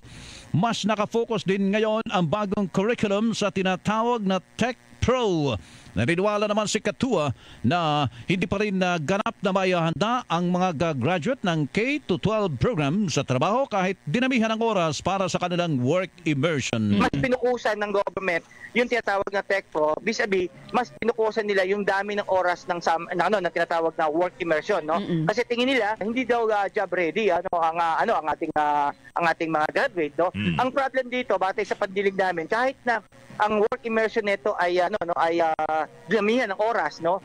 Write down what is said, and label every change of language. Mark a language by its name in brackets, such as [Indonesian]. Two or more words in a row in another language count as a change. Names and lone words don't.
[Filipino] Mas nakafocus din ngayon ang bagong curriculum sa tinatawag na Tech Pro. Naniniwala naman si Katua na hindi pa rin ganap na maihahanda ang mga graduate ng K-12 program sa trabaho kahit dinamihan ng oras para sa kanilang [English] work immersion. [Filipino] Mas pinukusan ng government yung tinatawag na Tech Pro, vis-a-vis, mas pinukusan nila yung dami ng oras ng tinatawag na [English] work immersion, [Filipino] no? Kasi tingin nila hindi daw [English] job ready [Filipino] ang ating mga graduate, no? Ang problem dito, batay sa pandinig namin, kahit na ang [English] work immersion [Filipino] nito ay damihan ng oras, no?